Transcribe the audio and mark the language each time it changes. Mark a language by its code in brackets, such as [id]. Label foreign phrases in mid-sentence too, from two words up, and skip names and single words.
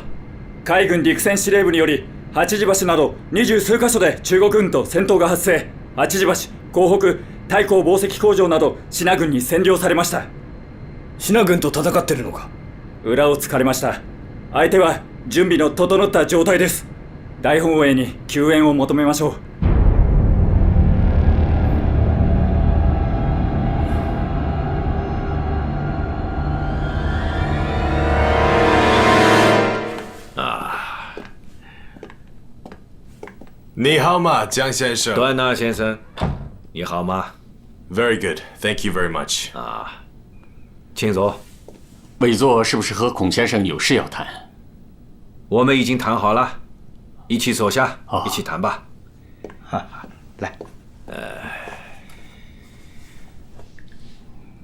[ja] 海軍陸戦司令部により八時橋など20数カ所で中国軍と戦闘が発生。八時橋、港北、太閤紡績工場など支那軍に占領されました。支那軍と戦ってるのか？裏を突かれました。相手は準備の整った状態です。大本営に救援を求めましょう。 [zh] 你好吗，江先生？段纳先生，你好吗 [en] Very good, thank you very much. [zh] 啊，请坐。委座是不是和孔先生有事要谈？我们已经谈好了，一起坐下，一起谈吧。来，